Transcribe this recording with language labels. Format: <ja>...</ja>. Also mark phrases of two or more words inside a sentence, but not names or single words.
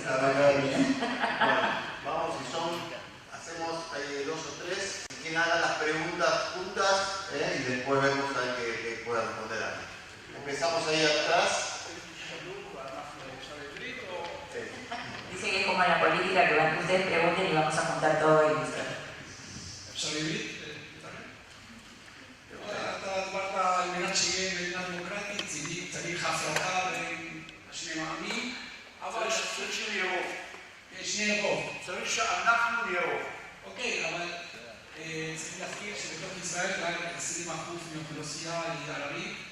<es>Bueno, vamos, si son, hacemos 2 o 3. Si quieren hagan las preguntas juntas y después vemos a ver que pueda responder a mí. Empezamos ahí atrás. Dice que es como en la política que ustedes pregunten y vamos a juntar todo y listo.</es> <he>אפשר עברית? אתה דיברת על מנת שיהיה מדינה דמוקרטית, צריך הפרטה בין שני העמים, אבל צריך שיהיה רוב. שני רוב. צריך שאנחנו נהיה רוב. אוקיי, אבל פלסטינאי ערבי?</he>